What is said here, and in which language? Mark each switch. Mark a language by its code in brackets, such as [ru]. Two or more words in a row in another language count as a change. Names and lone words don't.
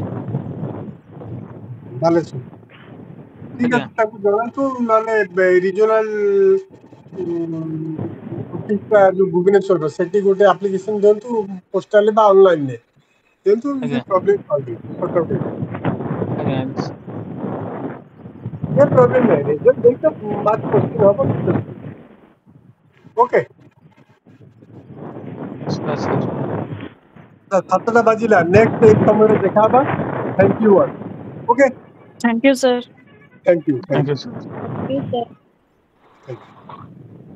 [or] ବାଲେଶ୍ୱର। ଠିକ ଆଜ୍ଞା ଅଛି, ତାକୁ ଜଣାନ୍ତୁ, ନହେଲେ ରିଜନାଲ ଯୋଉ ଭୁବନେଶ୍ୱର ସେଠି ଗୋଟେ ଆପ୍ଲିକେସନ ଦିଅନ୍ତୁ, ପୋଷ୍ଟାଲରେ ବା ଅନଲାଇନରେ ଦିଅନ୍ତୁ, ଆଜ୍ଞା [en] problem solve. [or] ଆଜ୍ଞା [hi] ये प्रॉब्लम नहीं, रिजल्ट देखो बात क्वेश्चन होगा [or] କିଛି ଅସୁବିଧା ନାହିଁ। ଓକେ, ସାର୍ 7ଟା ବାଜିଲା, ନେକ୍ସଟ ଏଇ ସମୟରେ ଦେଖା ହବା। [en] Thank you all. Okay, Thank you, sir. Thank you. Thank you sir. Yes, sir. Thank you.